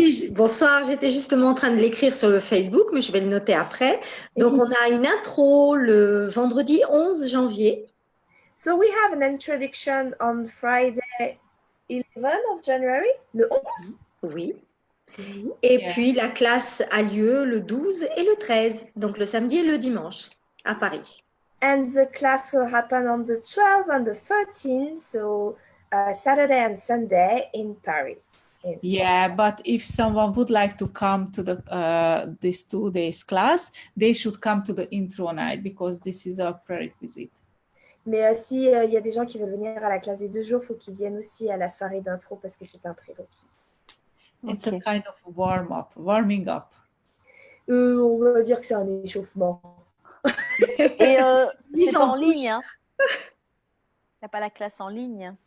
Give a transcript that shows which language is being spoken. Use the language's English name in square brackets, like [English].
[French] Bonsoir, j'étais justement en train de l'écrire sur le Facebook, mais je vais le noter après. Donc, on a une intro le vendredi 11 janvier. [English] So we have an introduction on Friday 11 of January, [French] le 11. Oui. Et puis, la classe a lieu le 12 et le 13, donc le samedi et le dimanche, à Paris. [English] And the class will happen on the 12th and the 13th, so Saturday and Sunday in Paris. Yeah, but if someone would like to come to the this 2 days class, they should come to the intro night, because this is a prerequisite. [French] Mais si il y a des gens qui veulent venir à la classe des 2 jours, il faut qu'ils viennent aussi à la soirée d'intro parce que c'est un prérequis. [English] It's a kind of warming up. [French] On va dire que c'est un échauffement. Et c'est pas en ligne. Hein. Il n'y a pas la classe en ligne.